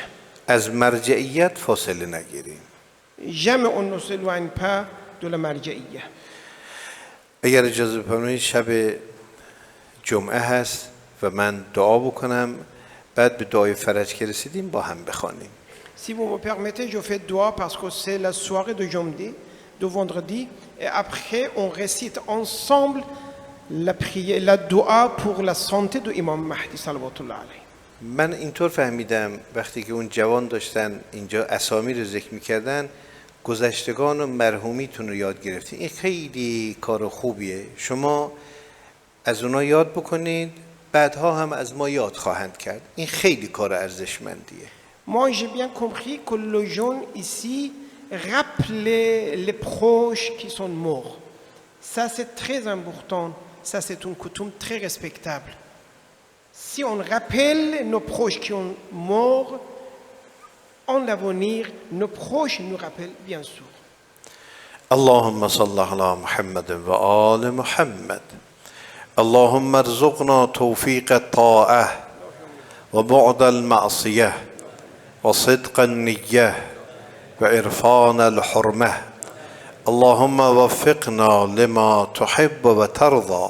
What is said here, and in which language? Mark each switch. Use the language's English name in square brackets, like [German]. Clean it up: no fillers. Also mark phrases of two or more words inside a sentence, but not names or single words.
[Persian] از مرجعیت فاصله نگیریم. [French] Jamais on ne s'éloigne pas de la marjaïya. [Persian] اگر اجازه بفرمایید شب جمعه هست و من دعا بکنم، بعد به دعای فرج که رسیدیم با هم بخوانیم. [French] Si vous me permettez, je fais dua parce que c'est la soirée de jeudi, de vendredi, et après on récite ensemble la prière, la dua pour la santé de Imam Mahdi [Arabic] صلوات الله عليه. [Persian] من اینطور فهمیدم وقتی که اون جوان داشتن اینجا اسامی رو ذکر می‌کردن گذشتگان و مرحومیتون رو یاد گرفتین. این خیلی کار خوبیه. شما از اونا یاد بکنید، بعدها هم از ما یاد خواهند کرد. این خیلی کار ارزشمندیه. [French] Moi j'ai bien compris que le jeune ici rappelait les proches qui sont morts. Ça c'est très important. Ça c'est une coutume très respectable. Si on rappelle nos proches qui sont morts, en l'avenir, nos proches nous rappellent bien sûr. [Arabic] اللهم صل على محمد وآل محمد. اللهم ارزقنا توفيق الطاعة وبعد المعصية وصدق النية وعرفان الحرمة. اللهم وفقنا لما تحب وترضى.